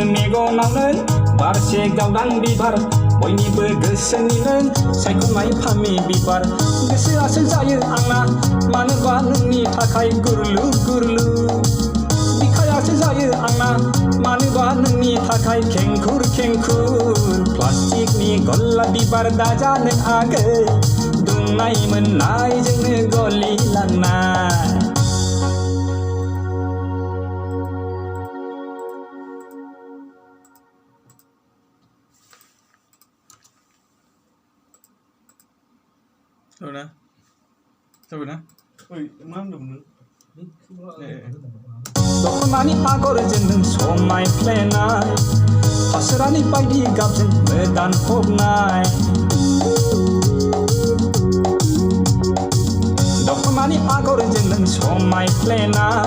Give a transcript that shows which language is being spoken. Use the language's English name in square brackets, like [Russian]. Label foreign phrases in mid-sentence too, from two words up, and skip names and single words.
[Bodo] megonaवनो बारसे गावदां बिबार बयनिबो गोसोनिनो सायख'नाय फामि बिबार गोसोआसो जायो आंना मानोबा नोंनि थाखाय गुरलु गुरलु बिखायासो जायो आंना मानोबा नोंनि थाखाय खेंखुर खेंखुर प्लास्टिकनि गलाप बिबार दाजा नों आगै दुंनाय मोननायजोंनो गलिलांनाय [Vietnamese] Thôi nè. Thôi nè. Ui, mám đùm nữa. [Bodo] दखनानि आगरजों समाय फ्लेनाय फास्रानि बायदि गाबजों मोदान फबनाय दखनानि आगरजों समाय फ्लेनाय